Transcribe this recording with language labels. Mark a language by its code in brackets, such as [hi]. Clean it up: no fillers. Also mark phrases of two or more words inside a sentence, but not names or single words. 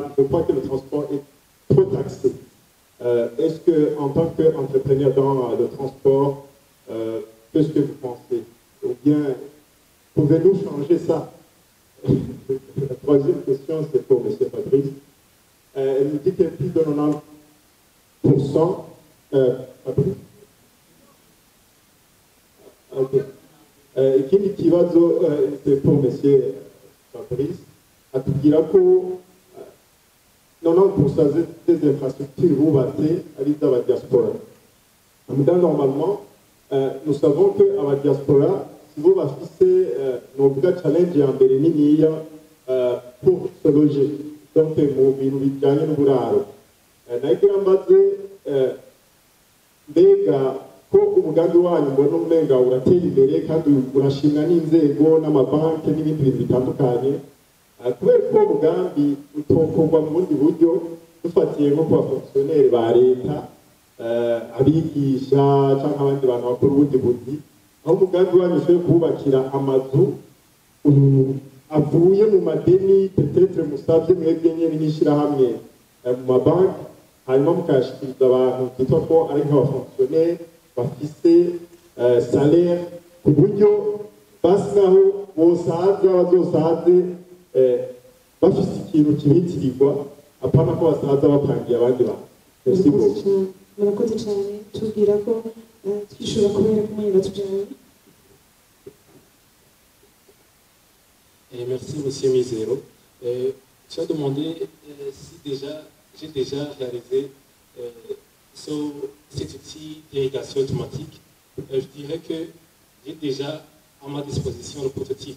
[fr] Je crois que le transport est trop taxé. Est-ce qu'en tant qu'entrepreneur dans le transport, qu'est-ce que vous pensez? Ou bien, pouvez-nous changer ça? La troisième question, c'est pour M. Fabrice. Elle nous dit qu'il y a plus de 90%. Fabrice? Ok. [rn] Ikindi kibazo [fr] c'est pour [rn] M. Fabrice. Atubwira ko 90% [fr] des infrastructures [rn] bubatse ari iz'abadiaspora. [fr] Normalement, nous savons que la diaspora, si vous [rn] bafise novuga challenge ya mbere niniya [fr] pour se loger, donc [rn] mu bintu bijyanye n'uburaro. Nagira mbaze mbega ko umugambi wanyu mbona umenga uratera imbere kandi urashimwa n'inzego n'amabanki n'ibindi bintu bitandukanye, kubera ko umugambi utokorwa mu bundi buryo dufatiye nko ku bafonctionnaire ba leta, abigisha cyangwa abandi bantu bakora ubundi buzi, aho umugambi wanyu ushoboye kubakira amazu avuye mu madeni peut-être musabye mwebwe nyine n'ishyirahamwe mu mabanki, hanyuma mukayashikiriza abantu byitwa ko ari nk'abafonctionnaire bafise salaire, ku buryo basi naho bosaza bazosaze bafise ikintu kibitirirwa, apana ko basaza bapangiye abandi bantu. [fr] Merci beaucoup. [rn] Murakoze cyane tubwira ko twishura kubera ko mwanya batujyanye. [fr] Merci, M. Misero. Tu as demandé si j'ai déjà réalisé cet outil d'irrigation automatique. Je dirais que j'ai déjà à ma disposition le prototype.